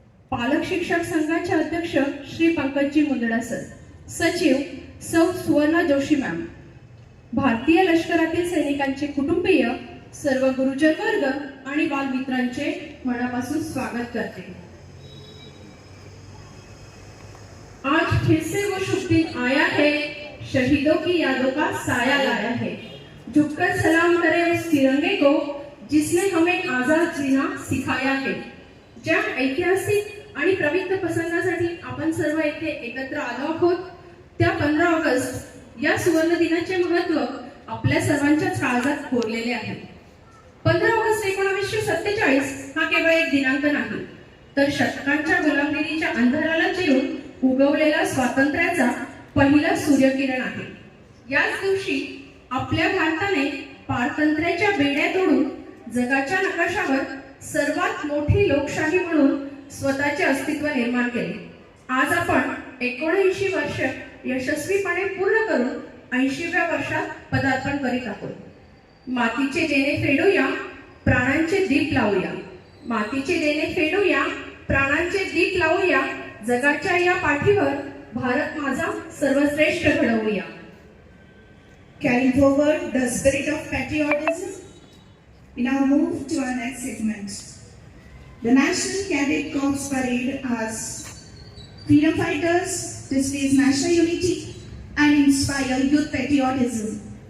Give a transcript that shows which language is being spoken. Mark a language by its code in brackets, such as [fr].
[mr] पालक शिक्षक संघाचे अध्यक्ष श्री पंकजजी मुंदडा सर, सचिव सौ सुवर्णा जोशी मॅम, भारतीय लष्करातील सैनिकांचे कुटुंबीय, सर्व गुरुजन वर्ग आणि बालमित्रांचे मनापासून स्वागत करते. [hi] आज फिर से वो शुभ दिन आया है, शहीदों की यादों का साया लाया है. झुककर सलाम करें उस तिरंगे को जिसने हमें आजाद जीना सिखाया है. [mr] ज्या ऐतिहासिक आणि पवित्र प्रसंगासाठी आपण सर्व येथे एकत्र आलो आहोत, त्या 15 ऑगस्ट या सुवर्ण दिनाचे महत्त्व आपल्या सर्वांच्याच काळजात कोरलेले आहे. 15 ऑगस्ट 1947 हा केवळ एक दिनांक नाही, तर शतकांच्या गुलामगिरीच्या अंधाराला चिरून उगवलेला स्वातंत्र्याचा पहिला सूर्यकिरण आहे. याच दिवशी आपल्या भारताने पारतंत्र्याच्या बेड्या तोडून जगाच्या नकाशावर सर्वात मोठी लोकशाही म्हणून स्वतःचे अस्तित्व निर्माण केले. आज आपण 79 वर्ष यशस्वीपणे पूर्ण करून 80व्या वर्षात पदार्पण करीत आहोत. मातीचे देणे फेडूया, प्राणांचे दीप लावूया. मातीचे देणे फेडूया, प्राणांचे दीप लावूया. जगाच्या या पाठीवर भारत माझा सर्वश्रेष्ठ घडवूया. [en] Carrying forward the spirit of patriotism, we now move to our next segment. The National Cadet Corps Parade as freedom fighters displays national unity and inspire youth patriotism.